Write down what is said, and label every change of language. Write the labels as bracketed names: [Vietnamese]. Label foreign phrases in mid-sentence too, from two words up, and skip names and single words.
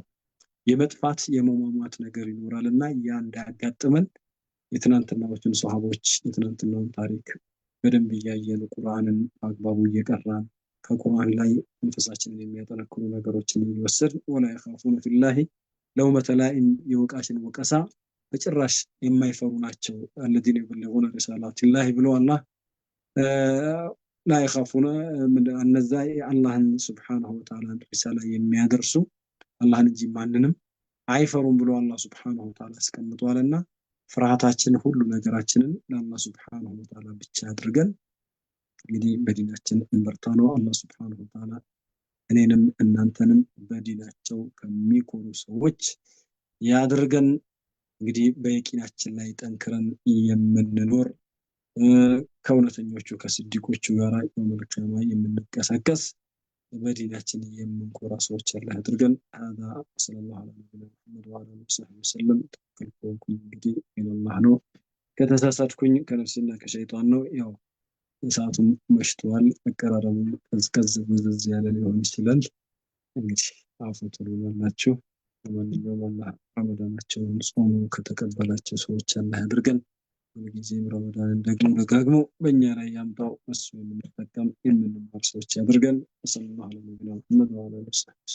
[Amharic] የመጥፋት የመሟሟት ነገር ይኖራልና ያ እንዳያጋጥመን የትናንትናዎችን ሷሃቦች የትናንትናውን ታሪክ በደንብ እያየን ቁርአንን አግባቡ እየቀራን ከቁርአን ላይ መንፈሳችንን የሚያጠነክሩ ነገሮችን እየወሰድን [Arabic] ولا يخافون في الله لومة لائم [Amharic] የወቃሽን ወቀሳ በጭራሽ የማይፈሩ ናቸው። [Arabic] الذين يبلغون رسالات الله [Amharic] ብሎ አላህ [Arabic] لا يخافون من [Amharic] እነዛ አላህን [Arabic] سبحانه وتعالى [Amharic] ሪሳላ የሚያደርሱ አላህን እንጂ ማንንም አይፈሩም ብሎ አላህ [Arabic] سبحانه وتعالى [Amharic] አስቀምጧልና ፍርሃታችን ሁሉ ነገራችንን ለአላህ ሱብሓነሁ ወተዓላ ብቻ አድርገን እንግዲህ በዲናችን እንበርታ ነው። አላህ [Arabic] سبحانه وتعالى [Amharic] እኔንም እናንተንም በዲናቸው ከሚኮሩ ሰዎች ያድርገን። እንግዲህ በየቂናችን ላይ ጠንክረን የምንኖር ከእውነተኞቹ ከስዲቆቹ ጋር የመልካማ የምንቀሳቀስ በዲናችን የምንኮራ ሰዎች አላህ ያድርገን። [Arabic] هذا صلى الله على نبينا محمد وعلى اله وصحبه وسلم [Amharic] ተከልኩኝ እንግዲህ ኢላላህ ነው። ከተሳሳትኩኝ ከነፍስና ከሸይጣን ነው። ያው ሰዓቱም መሽቷል። አቀራረቡ ቀዝቀዝ ብዝዝ ያለ ሊሆን ይችላል። እንግዲህ አፉ ትሉናላችሁ። ለማንኛውም አላህ ረመዳናቸውን ጾሙ ከተቀበላቸው ሰዎች አላህ ያድርገን። ሁልጊዜም ረመዳንን ደግሞ ደጋግሞ በእኛ ላይ ያምጣው። እሱ የምንጠቀም የምንማር ሰዎች ያድርገን። [Arabic] صلى الله عليه وسلم وسلم።